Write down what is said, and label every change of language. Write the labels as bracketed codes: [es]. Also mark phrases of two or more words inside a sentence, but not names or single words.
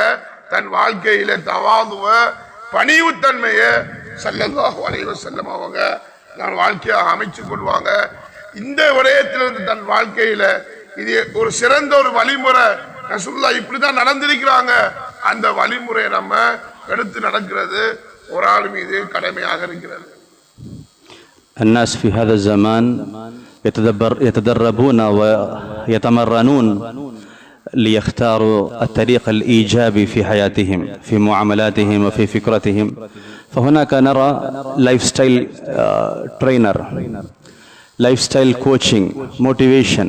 [ta] தன் வாழ்க்கையில தவாதுவ பணிவுத்தன்மைய [ar] صلى الله عليه وسلم [ta] அவங்க தன் வாழ்க்கையாக அமைச்சு கொள்வாங்க. இந்த விடயத்திலிருந்து தன் வாழ்க்கையில இது ஒரு சிறந்த ஒரு வழிமுறை, ரசூலுல்லாஹ் இப்படிதான் நடந்திருக்கிறாங்க, அந்த வழிமுறையை நம்ம எடுத்து நடக்கிறது ஒரு ஆள் மீது கடமையாக இருக்கிறது. [ar] الناس في هذا الزمان يتدربون ويتمرنون ليختاروا الطريق الإيجابي في حياتهم، في معاملاتهم وفي فكرتهم. فهناك نرى [en] life style trainer, life style coaching, motivation.